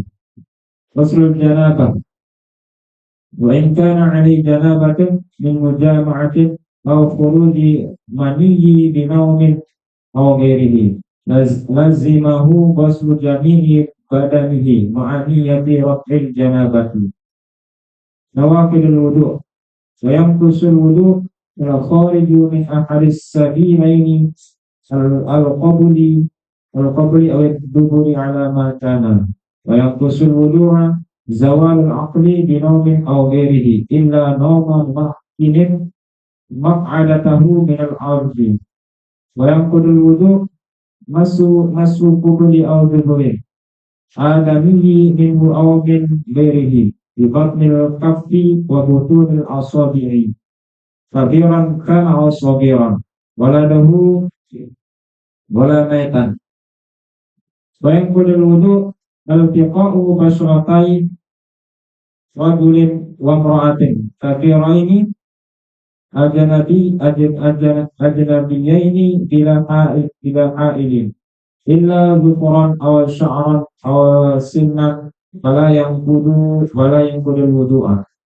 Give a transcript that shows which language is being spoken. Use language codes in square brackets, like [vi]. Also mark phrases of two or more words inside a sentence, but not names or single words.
[ar] غسل الجنابة وإن كان عليه جنابة من مجامعة أو خروج مني بنوم أو غيره لزمه غسل جميع بدنه مع نية رفع الجنابة. نواقض الوضوء وينقض الوضوء الخارج من أحد السبيلين القبل أو الدبر على ما كان وينقض الوضوء زوال العقل بنوم أو غيره إلا نوم ممكن مقعدته من الأرض وينقض الوضوء' مس قبل أو دبر آدمي منه أو من غيره ببطن الكف وبطون الأصابع كبيرا كان أو صغيرا ولده ولا ميتا وينقض الوضوء التقاء بشرتي رجل وامرأة كافرين أجنبيين بلا حائل إلا ذكرا أو شعرا أو سنا ولا ينقض الوضوء.